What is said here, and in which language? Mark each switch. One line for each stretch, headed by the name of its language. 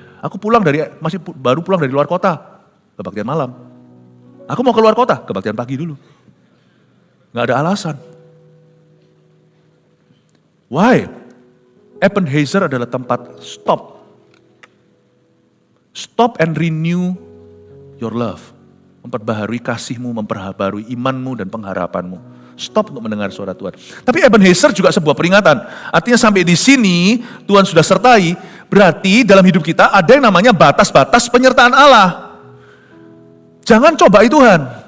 Indonesian: Aku baru pulang dari luar kota, kebaktian malam. Aku mau keluar kota, kebaktian pagi dulu. Gak ada alasan. Why? Ebenezer adalah tempat stop.
English: Stop and renew your love.
Indonesian: Memperbaharui kasihmu, memperbaharui imanmu dan pengharapanmu. Stop untuk mendengar suara Tuhan. Tapi Ebenezer juga sebuah peringatan. Artinya sampai di sini Tuhan sudah sertai. Berarti dalam hidup kita ada yang namanya batas-batas penyertaan Allah. Jangan cobai Tuhan.